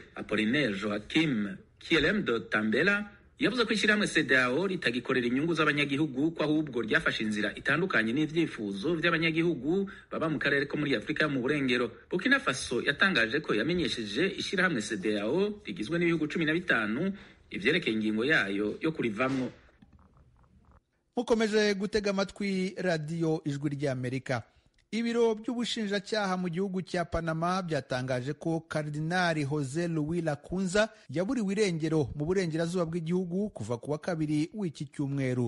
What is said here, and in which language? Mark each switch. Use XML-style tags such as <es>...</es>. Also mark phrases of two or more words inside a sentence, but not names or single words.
<rn>Apollinaire Joachim Kielem Dotambela yavuze ko ishirahamwe CEDEAO ritagikorera inyungu z'abanyagihugu, ko ahubwo ryafashe inzira itandukanye n'ivyifuzo vy'abanyagihugu baba mu karere ko muri Afurika yo mu burengero. Burkina Faso yatangaje ko yamenyesheje ishirahamwe CEDEAO rigizwe n'ibihugu 15 ivyerekeye ingingo yayo yo kurivamwo. Mukomeje gutega amatwi radio Ijwi ry'Amerika. Ibiro by'ubushinjacyaha mu gihugu cya Panama byatangaje ko Kardinali Jose Luis Lacunza yaburiwe irengero mu burengerazuba bw'igihugu kuva ku wa kabiri w'iki cyumweru.</rn>